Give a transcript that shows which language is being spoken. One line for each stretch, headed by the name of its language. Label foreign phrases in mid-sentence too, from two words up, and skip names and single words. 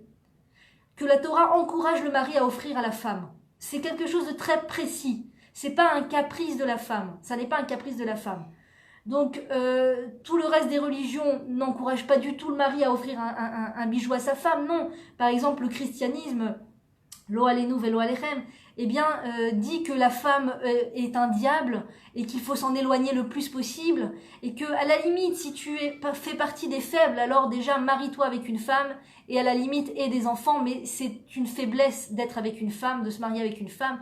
French: Que la Torah encourage le mari à offrir à la femme. C'est quelque chose de très précis. C'est pas un caprice de la femme. Ça n'est pas un caprice de la femme. Donc, tout le reste des religions n'encourage pas du tout le mari à offrir un bijou à sa femme. Non. Par exemple, le christianisme,
Hebrew: לא עלינו ולא עליכם,
French: dit que la femme est un diable et qu'il faut s'en éloigner le plus possible et que, à la limite, si tu fais partie des faibles, alors déjà marie-toi avec une femme et à la limite aie des enfants, mais c'est une faiblesse d'être avec une femme, de se marier avec une femme.